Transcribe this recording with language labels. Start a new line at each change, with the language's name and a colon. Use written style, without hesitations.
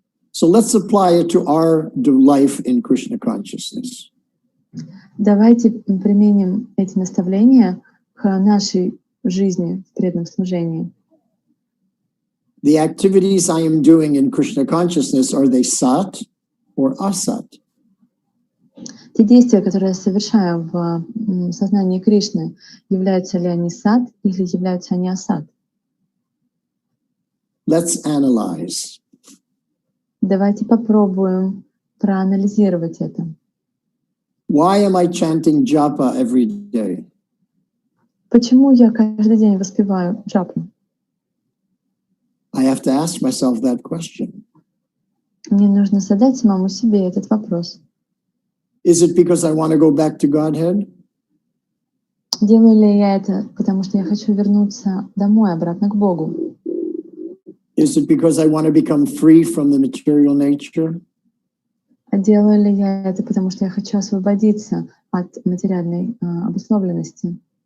English: So let's apply it to our life in Krishna consciousness.
Russian: Давайте применим эти наставления к нашей жизни в преданном служении.
English: The activities I am doing in Krishna consciousness, are they sat or asat?
Russian: те действия, которые я совершаю в сознании Кришны, являются ли они сад или являются они асад?
English: Let's analyze.
Russian: Давайте попробуем проанализировать это.
English: Why am I chanting japa every day?
Russian: Почему я каждый день воспеваю джапу?
English: I have to ask myself that question.
Russian: Мне нужно задать самому себе этот вопрос.
English: Is it because I want to go back to Godhead?
Russian: Делаю ли я это, потому что я хочу вернуться домой, обратно к Богу?
English: Is it because I want to become free from the material nature?
Russian: А делаю ли я это, потому что я хочу освободиться от материальной обусловленности?